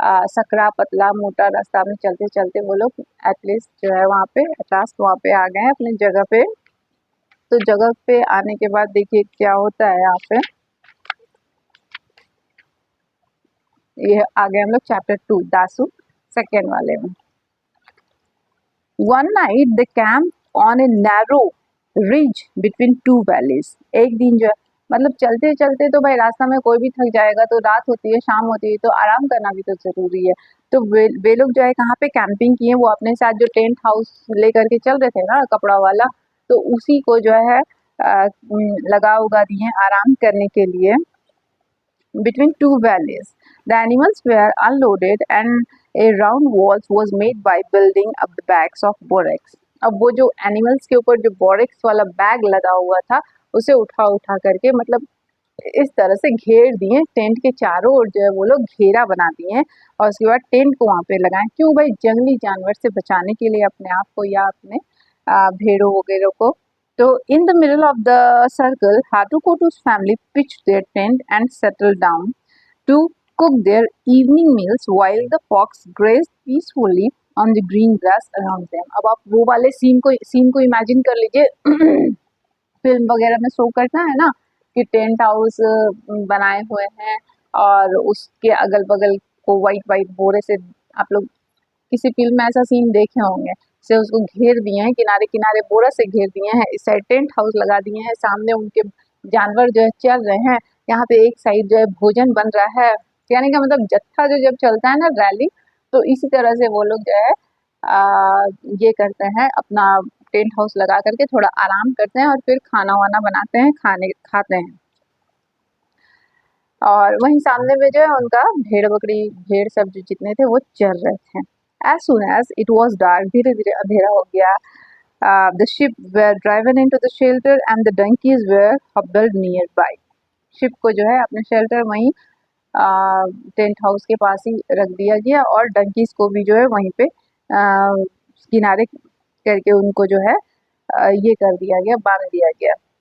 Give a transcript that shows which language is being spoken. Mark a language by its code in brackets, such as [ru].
[hi] सकरा पतला मोटा रास्ता में चलते चलते वो लोग एटलीस्ट जो है वहाँ पे एटलास्ट वहाँ पे आ गए हैं अपनी जगह पे। तो जगह पे आने के बाद देखिए क्या होता है यहाँ पे। ये आ गए हम लोग चैप्टर 2 दासू सेकेंड वाले में। [en] One night they camped on a narrow ridge between two valleys. [hi] एक दिन जो है मतलब चलते चलते तो भाई रास्ता में कोई भी थक जाएगा, तो रात होती है शाम होती है तो आराम करना भी तो जरूरी है। तो वे लोग जो है कहाँ पे कैंपिंग किए, वो अपने साथ जो टेंट हाउस लेकर के चल रहे थे ना कपड़ा वाला, तो उसी को जो है लगा उगा दिए आराम करने के लिए। [en] Between two valleys, the animals were unloaded and a round walls was made by building up the bags of borax. [hi] अब वो जो एनिमल्स के ऊपर जो बोरेक्स वाला बैग लगा हुआ था उसे उठा उठा करके मतलब इस तरह से घेर दिए, टेंट के चारों ओर जो है वो लोग घेरा बना दिए हैं और उसके बाद टेंट को वहाँ पे लगाएं। क्यों भाई? जंगली जानवर से बचाने के लिए अपने आप को या अपने भेड़ों वगैरह को। [en] So in the middle of the circle, Hatukotu's family pitched their tent and settled down to cook their evening meals while the fox grazed peacefully on the green grass around them. [hi] अब आप वो वाले scene को imagine कर लीजिए film वगैरह में show करता है ना कि टेंट हाउस बनाए हुए हैं और उसके अगल बगल को वाइट वाइट बोरे से, आप लोग किसी फिल्म में ऐसा सीन देखे होंगे, से उसको घेर दिए हैं, किनारे किनारे बोरा से घेर दिए हैं, इस साइड टेंट हाउस लगा दिए हैं, सामने उनके जानवर जो है चल रहे हैं, यहाँ पे एक साइड जो है भोजन बन रहा है। यानी कि मतलब जत्था जो जब चलता है ना रैली, तो इसी तरह से वो लोग जो है ये करते हैं, अपना टेंट हाउस लगा करके थोड़ा आराम करते हैं और फिर खाना वाना बनाते हैं, खाते हैं। और वहीं सामने में जो है उनका भेड़ बकरी भेड़ सब जो जितने थे वो चर रहे थे। [en] As soon as it was dark, [hi] धीरे धीरे अंधेरा हो गया। [en] The sheep were driven into the shelter and the donkeys were hobbled nearby. [hi] Ship को जो है अपने शेल्टर वहीं टेंट हाउस के पास ही रख दिया गया और डंकीज को भी जो है वहीं पे किनारे करके उनको जो है ये कर दिया गया, बांध दिया गया।